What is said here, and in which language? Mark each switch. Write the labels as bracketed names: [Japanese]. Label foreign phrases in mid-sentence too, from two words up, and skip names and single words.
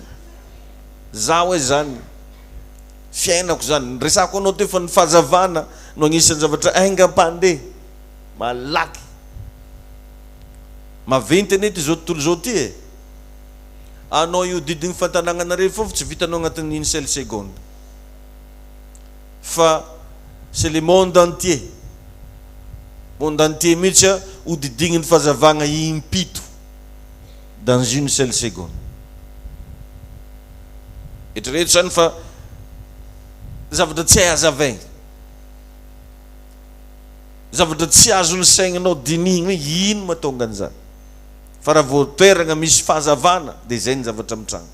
[Malagasy] Za hoe zany fiainako zany, resako anao teo fa ny fahazavana no agnisan'ny zavatra aingam-pandeha malaky maventy anety zao tontolo zao ty e. Anao io didiny fantanagnanareo fô tsy vitanao agnatin'ny [French] une seule seconde, [Malagasy] fa [French] c'est le monde entier [Malagasy] mihitsy ho didign'ny fahazavagna impito [French] dans une seule seconde. [Malagasy] Eritrereto zany fa zavatra tsy hay hazavaigny, zavatra tsy azon'ny saigninao dinihiny hoe ino mahatonga an'izany, fa raha vao toerana misy fahazavana dia zay ny zavatra mitranga.